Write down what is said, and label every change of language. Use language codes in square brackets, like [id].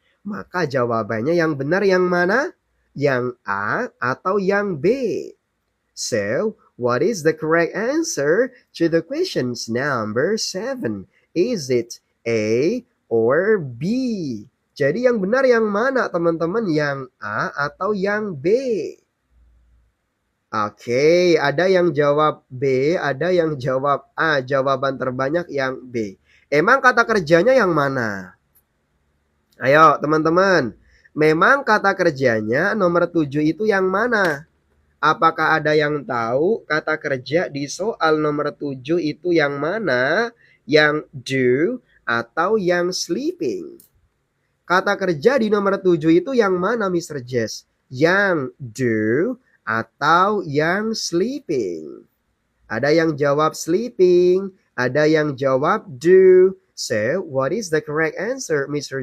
[id] Maka jawabannya yang benar yang mana? Yang A atau yang B? [en] So, what is the correct answer to the questions number 7? Is it A or B? [id] Jadi yang benar yang mana, teman-teman? Yang A atau yang B? Oke, ada yang jawab B, ada yang jawab A. Jawaban terbanyak yang B. Emang kata kerjanya yang mana? Ayo, teman-teman. Memang kata kerjanya nomor 7 itu yang mana? Apakah ada yang tahu kata kerja di soal nomor 7 itu yang mana? Yang do atau yang sleeping? Kata kerja di nomor 7 itu yang mana, Mr. Jess? Yang do atau yang sleeping? Ada yang jawab sleeping, ada yang jawab do. [en] So, what is the correct answer, Mr.